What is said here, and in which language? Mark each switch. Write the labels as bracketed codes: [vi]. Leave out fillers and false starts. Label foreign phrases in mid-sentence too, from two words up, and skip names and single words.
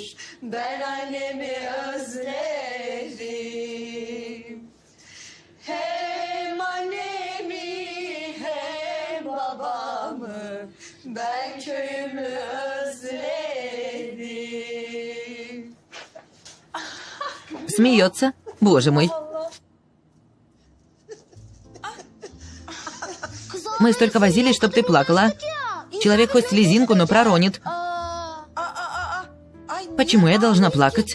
[tr] Ben annemi özlerim. Hem annemi hem babamı, ben köyümü özledim. [ru] Смеется. Боже мой. Мы столько возились, чтобы ты плакала. Человек хоть слезинку, но проронит. Почему я должна плакать?